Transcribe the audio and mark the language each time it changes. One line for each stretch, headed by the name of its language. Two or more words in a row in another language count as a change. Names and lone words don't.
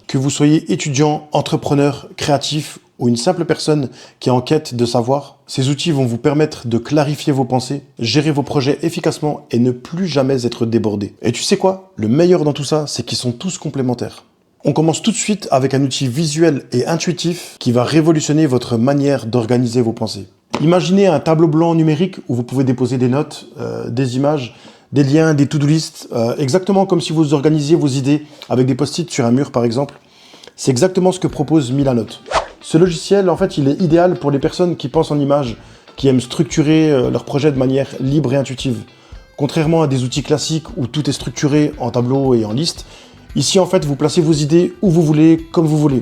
French: Que vous soyez étudiant, entrepreneur, créatif ou une simple personne qui est en quête de savoir, ces outils vont vous permettre de clarifier vos pensées, gérer vos projets efficacement et ne plus jamais être débordé. Et tu sais quoi? Le meilleur dans tout ça, c'est qu'ils sont tous complémentaires. On commence tout de suite avec un outil visuel et intuitif qui va révolutionner votre manière d'organiser vos pensées. Imaginez un tableau blanc numérique où vous pouvez déposer des notes, des images, des liens, des
English: to-do list,
French: exactement comme si vous organisiez vos idées avec des post-it sur un mur par exemple. C'est exactement ce que propose Milanote. Ce logiciel, en fait, il est idéal pour les personnes qui pensent en images, qui aiment structurer leur projet de manière libre et intuitive. Contrairement à des outils classiques où tout est structuré en tableau et en liste, ici, en fait, vous placez vos idées où vous voulez, comme vous voulez.